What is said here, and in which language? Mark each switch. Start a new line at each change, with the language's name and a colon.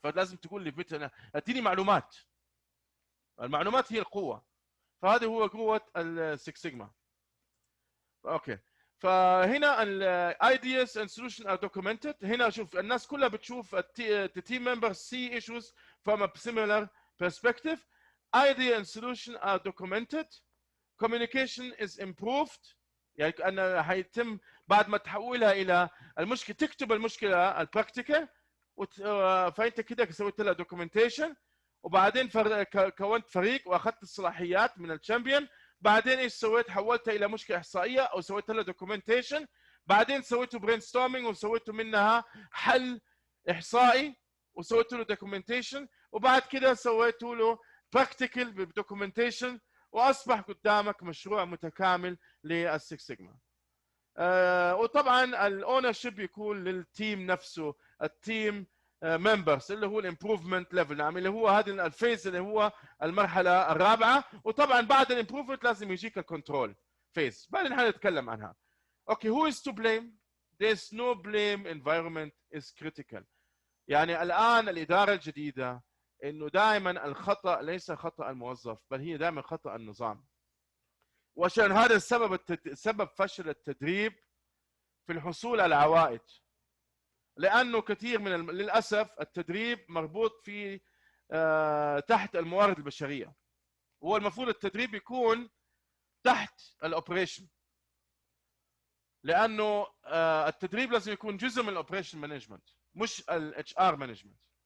Arabic: فلازم تقول لي متى، اديني معلومات. المعلومات هي القوه. فهذه هو قوه السكس سيجما. اوكي. فهنا
English: الايدياز and solution are documented.
Arabic: هنا شوف الناس كلها بتشوف
English: التيم member see issues from a similar perspective. idea and solution are documented. communication is improved.
Arabic: يعني أن حيتم بعد ما تحولها الى المشكله، تكتب المشكله البراكتيكال فانت كده سويت لها دوكيومنتيشن وبعدين كونت فريق واخذت الصلاحيات من الشامبيون. بعدين ايش سويت؟ حولتها الى مشكله احصائيه او سويت لها دوكيومنتيشن. بعدين سويته برين ستورمينج وسويته منها حل احصائي وسويت له دوكيومنتيشن. وبعد كده سويت له براكتيكال بدوكيومنتيشن واصبح قدامك مشروع متكامل للسكس سيجما. وطبعا الاونر شيب يكون للتيم نفسه، التيم ممبرز اللي هو الامبروفمنت ليفل، نعم، اللي هو هذه الفيز اللي هو المرحله الرابعه. وطبعا بعد الامبروفمنت لازم يجيك الكنترول فيز، بعدين حنتكلم عنها.
English: Okay, who is to blame? There's no blame. Environment is critical.
Arabic: يعني الان الاداره الجديده انه دائما الخطا ليس خطا الموظف، بل هي دائما خطا النظام. وعشان هذا السبب سبب فشل التدريب في الحصول على عوائد، لانه كثير من للاسف التدريب مربوط في تحت الموارد البشريه، هو المفروض التدريب يكون تحت الاوبريشن، لانه التدريب لازم يكون جزء من الاوبريشن مانجمنت مش الاتش ار مانجمنت.